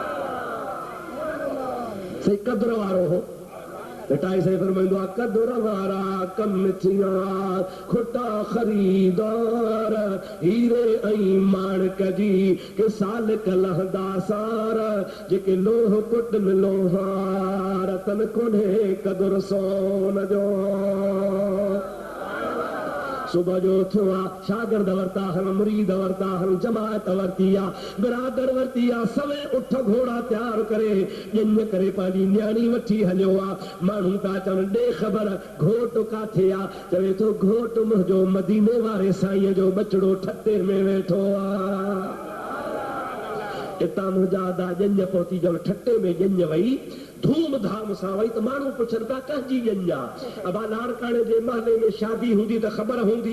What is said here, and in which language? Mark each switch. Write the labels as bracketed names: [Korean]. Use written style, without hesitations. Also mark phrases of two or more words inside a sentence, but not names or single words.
[Sindhi] सही क़द्र वारो हो बेटाई से फरमाइंदो आहे क़द्र वारा कम थिया खुटा ख़रीदार हीरे ऐं माणक जी के साल कलहदा सार जेके लोह कुट में लोहार तन कोन्हे क़द्र सोन जो सुबह जो थियो आ शागिर्द वरता हन मुरीद वरता हन जमात वरती आ बिरादर वरती आ सवे उठ घोड़ा तैयार करे ॼञ करे पंहिंजी न्याणी वठी हलियो आ माण्हू था चवनि ॾे ख़बर घोट काथे आ चवे थो घोट मुंहिंजो मदीने वारे साईं जो बचड़ो ठटे में वेठो आ इतां मुंहिंजा दा ॼञ पहुती ॼण ठटे में ॼञ वई धूम धाम सां वई त माण्हू पुछनि था कंहिंजी ॼञ आहे अबा लाड़काणे जे महले में शादी हूंदी त ख़बर हूंदी